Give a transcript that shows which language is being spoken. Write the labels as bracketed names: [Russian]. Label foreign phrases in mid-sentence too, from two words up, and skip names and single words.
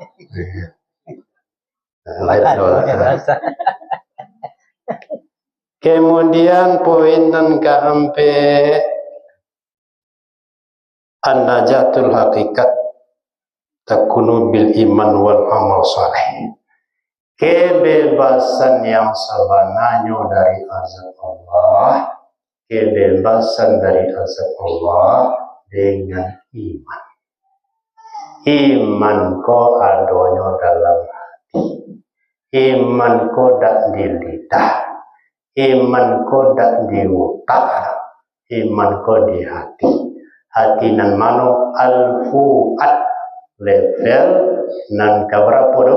[Indonesian] Kemudian poin dan keempat [Arabic] النجاة الحقيقية تكون بالإيمان والعمل الصالح. [Indonesian] Kebebasan yang sebenarnya dari azab Allah, kebebasan dari azab Allah dengan iman. [Minangkabau] Iman ko adonyo dalam hati. Iman ko dak di lidah. Iman ko dak di otak. Iman ko di hati. Hati nan mano al-fu'ad level nan kaberapa do?